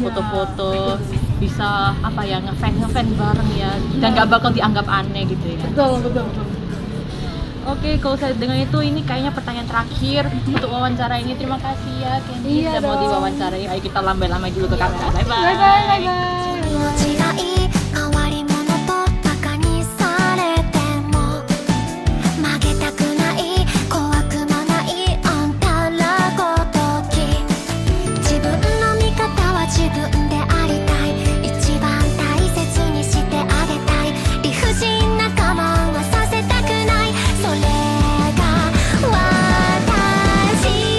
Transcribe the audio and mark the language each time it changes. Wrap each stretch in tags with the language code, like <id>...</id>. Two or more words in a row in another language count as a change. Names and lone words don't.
<id>foto-foto, bisa apa ya, ngefan bareng ya, dan nggak bakal dianggap aneh gitu ya. betul. Oke, kalau saya dengan itu ini kayaknya pertanyaan terakhir untuk wawancara ini. Terima kasih ya Kenji Iya sudah mau dong. diwawancarai. Ayo kita lambai-lambai dulu ke kamera. Bye bye. Bye bye.</id> <ja>違い変わり者とバカにされても曲げたくない怖くもないあんたらごとき自分の味方は自分でありたい一番大切にしてあげたい理不尽な我慢はさせたくないそれが私</ja>